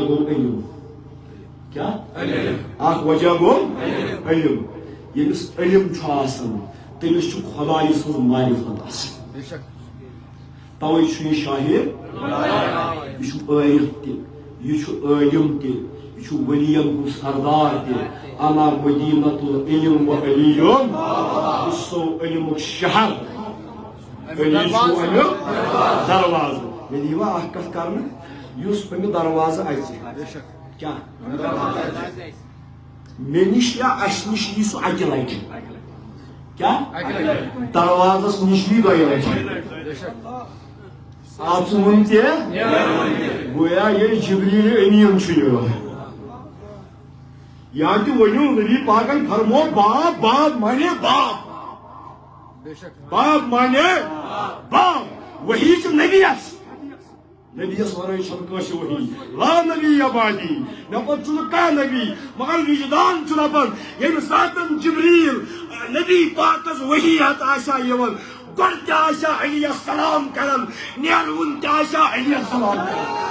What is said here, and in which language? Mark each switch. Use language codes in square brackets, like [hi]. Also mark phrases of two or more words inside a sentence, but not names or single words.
[ks] گوٚو علم کیا اکھ وجہ گوٚو علم ییٚمِس علم چھُ آسان تٔمِس چھُ خدایہِ سٕنٛز معرفت آسان توے چھُ یہِ شاہد یہِ چھُ عٲرف تہِ یہِ چھُ عٲلم تہِ یہِ چھُ ؤلین ہُنٛد سردار تہِ [ar] انا مدینۃ العلم و علیم [ks] سو علمُک شہر علی چھُ امیُک دروازٕ مےٚ دِیوا اکھ کتھ کرنہٕ یُس امیُک دروازٕ اژِ کیا مےٚ نِش یا اسہِ نِش یی سُہ اکہِ لٹہِ کیا دروازس نِش یی دۄیہِ لٹہِ ژوٗن تہِ گویا ییٚلہِ جبریٖل أمیٖن چھُ یِوان یا تہِ ؤنِو نبی پاکن فرمو باپ باپ مانے باپ باپ مانے باپ وحی چھِ نبیس نبیس ورٲے چھنہٕ کٲنٛسہِ وحی [ar] لا نبی بعدی [ks] مےٚ پتہٕ چھُنہٕ کانٛہہ نبی مگر وجدان چھُ دپان ییٚمہِ ساتہٕ جبریٖل نبی پاکس وحی ہتھ آسہِ ہا یِوان گۄڈٕ تہِ آسہِ ہا علیس سلام کران نیروُن تہِ آسہِ ہا علیس سلام کران